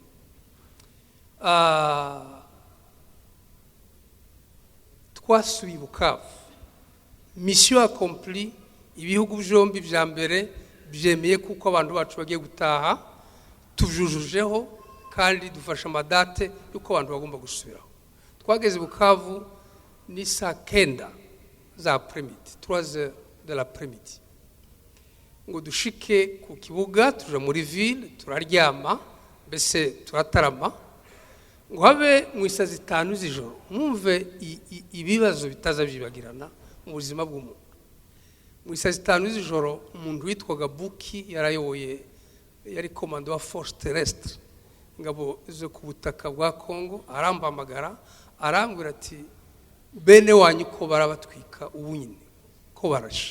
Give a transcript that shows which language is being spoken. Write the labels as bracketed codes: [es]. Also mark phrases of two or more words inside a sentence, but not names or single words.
[rw] Twasubiye Bukavu, [fr] mission accomplie. [rw] Ibihugu byombi bya mbere byemeye kuko abantu bacu bagiye gutaha, tujujujeho kandi dufasha amadate yuko abantu bagomba gusubiraho. Twageze Bukavu ni saa 9 za après-midi, [fr] 3h de l'après-midi, [rw] ngo dushike ku kibuga, tuja muri ville, turaryama, mbese turatarama, ngo habe mu isa 5 z'ijoro. Mwumve ibibazo bitaza byibagirana mu buzima bw'umuntu. Mu isa 5 z'ijoro, umuntu witwaga Buki yarayoboye, yari komando wa [fr] force terrestre, [rw] ingabo zo ku butaka bwa Kongo, arambamagara arambwira ati bene wanyu ko barabatwika ubu nyine ko barasha.